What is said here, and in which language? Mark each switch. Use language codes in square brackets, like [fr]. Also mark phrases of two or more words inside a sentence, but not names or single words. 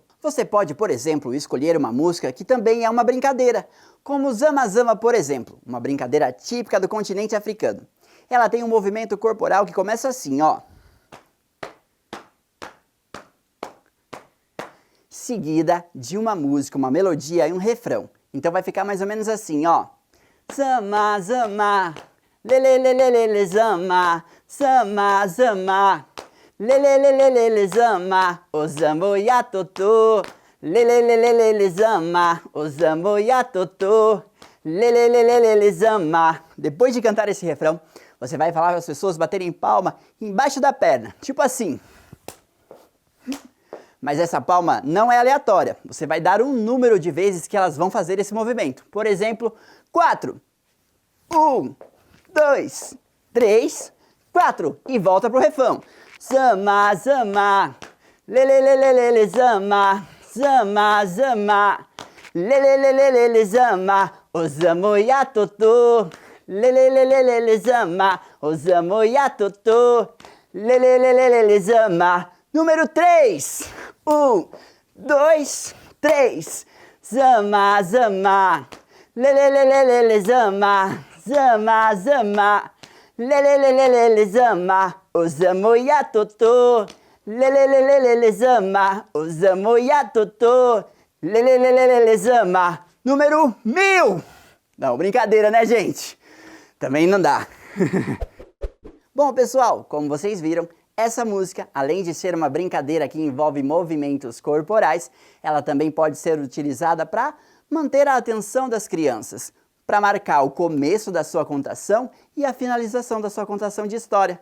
[pt] Você pode, por exemplo, escolher uma música que também é uma brincadeira, como Zama Zama, por exemplo, uma brincadeira típica do continente africano. Ela tem um movimento corporal que começa assim, ó. Seguida de uma música, uma melodia e um refrão. Então vai ficar mais ou menos assim, ó. Zama Zama, lelelelelele zama, zama zama, lelelelelele zama, o zambo ya totô, lelelelelele zama, o zambo ya totô, lelelelelele zama. Depois de cantar esse refrão, você vai falar para as pessoas baterem palma embaixo da perna, tipo assim. Mas essa palma não é aleatória. Você vai dar um número de vezes que elas vão fazer esse movimento. Por exemplo, 4. 1, 2, 3, 4. E volta pro refrão. Zama, zama. Lelelelelele, zama. Zama, zama. Lelelelelele, zama. Ozamo yatoto. Lelelelelele, zama. Ozamo yatoto. Lelelelelele, zama. Número 3. 1, 2, 3. Zama, zama. Lelelelelele, zama. Zama, zama. Lelelelelele, zama. Ozamo yatoto. Lelelelelele, zama. Ozamo yatoto. Lelelelelele, zama. Número 1000. Não, brincadeira, né, gente? Também não dá. Bom, pessoal, como vocês viram, essa música, além de ser uma brincadeira que envolve movimentos corporais, ela também pode ser utilizada para manter a atenção das crianças, para marcar o começo da sua contação e a finalização da sua contação de história.